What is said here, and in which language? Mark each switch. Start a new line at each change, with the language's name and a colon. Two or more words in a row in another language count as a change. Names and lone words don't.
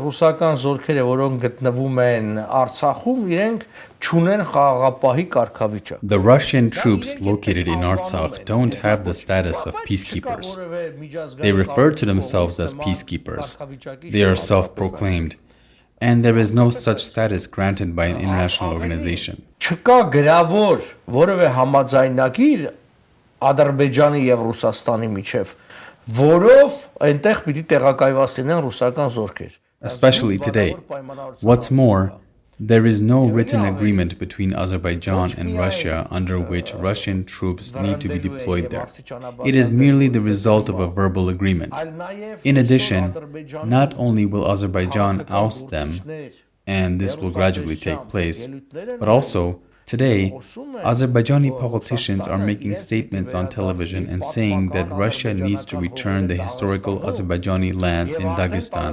Armenian: ռուսական զորքերը, որոնք գտնվում են Արցախում, իրենք չունեն խաղաղապահի կարգավիճակ։
English: The Russian troops located in Artsakh don't have the status of peacekeepers. They refer to themselves as peacekeepers. They are self-proclaimed. And there is no such status granted by an international organization.
Armenian: Չկա գրավոր որևէ համաձայնագիր Ադրբեջանի եւ Ռուսաստանի միջև, որով այնտեղ պիտի տեղակայված լինեն ռուսական զորքեր։
English: Especially today. What's more, there is no written agreement between Azerbaijan and Russia under which Russian troops need to be deployed there. It is merely the result of a verbal agreement. In addition, not only will Azerbaijan oust them, and this will gradually take place, but also, today, Azerbaijani politicians are making statements on television and saying that Russia needs to return the historical Azerbaijani lands in Dagestan.